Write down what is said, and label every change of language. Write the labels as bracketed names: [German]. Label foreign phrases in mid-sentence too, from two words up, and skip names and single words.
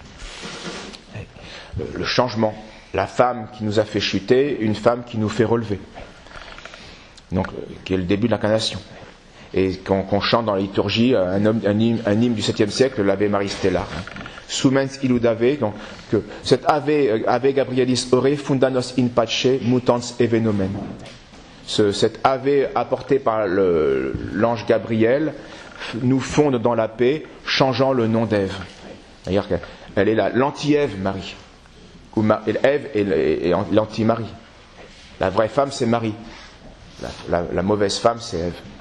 [French] Le changement, la femme qui nous a fait chuter, une femme qui nous fait relever. Donc, qui est le début de l'incarnation. Et qu'on chante dans la liturgie un hymne du 7e siècle, l' [Latin] Ave Maris Stella. Sumens illud Ave, [French] donc que cet [Latin] Ave Gabrielis ore fundanos in pace mutans evenomen. [French] Cet Ave apporté par l'ange Gabriel nous fonde dans la paix, changeant le nom d'Ève. C'est-à-dire qu'elle est l'anti-Ève, Marie. Ou Ève est l'anti-Marie. La vraie femme, c'est Marie. La mauvaise femme, c'est Ève.